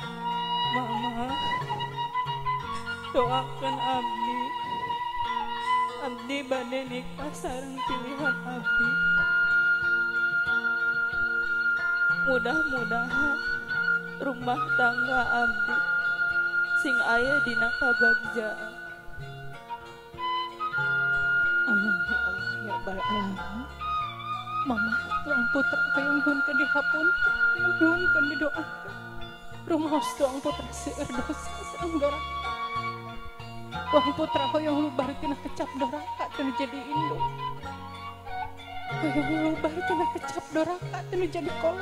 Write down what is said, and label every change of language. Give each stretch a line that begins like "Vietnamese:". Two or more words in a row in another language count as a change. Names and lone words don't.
Sundanese: Mama, doakan abdi abdi bade nikah sareng pilihan abdi. Mudah-mudahan rumah tangga abdi sing aya dina kabagjaan.
Arabic: آمين يا الله يا رب العالمين.
Sundanese: Mama tuang putra kayang nyuhunkeun dihapun, kayang nyuhunkeun didoakeun. Rumaos tuang putra seueur dosa sareng doraka. Tuang putra hoyong lubarkeun kecap doraka teu jadi indung. Hoyong lubarkeun kecap doraka teu jadi kolot.